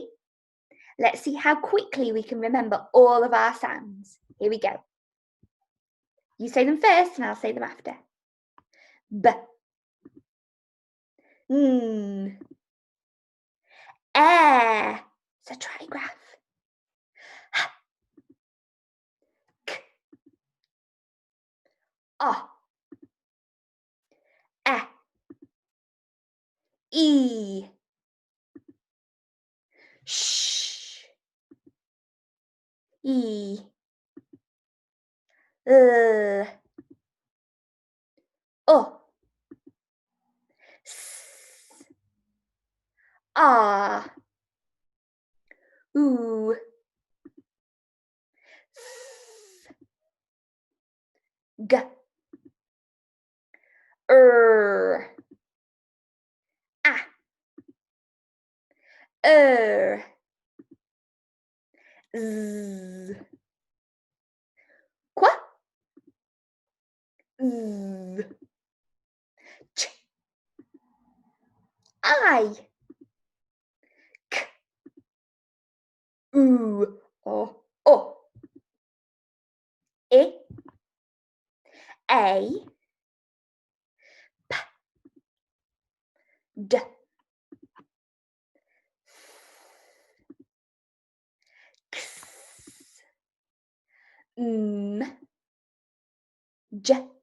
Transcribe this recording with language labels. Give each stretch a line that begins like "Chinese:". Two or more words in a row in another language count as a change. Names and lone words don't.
English: Let's see how quickly we can remember all of our sounds. Here we go. You say them first and I'll say them after. B. N. Air. It's a trigraph. H. K. O. E. E. Sh. E. L. O. S. A. U. F. G. A. Z. Qua. Z. Ch. I. K. U. O. I. A. P. D. X. M. J.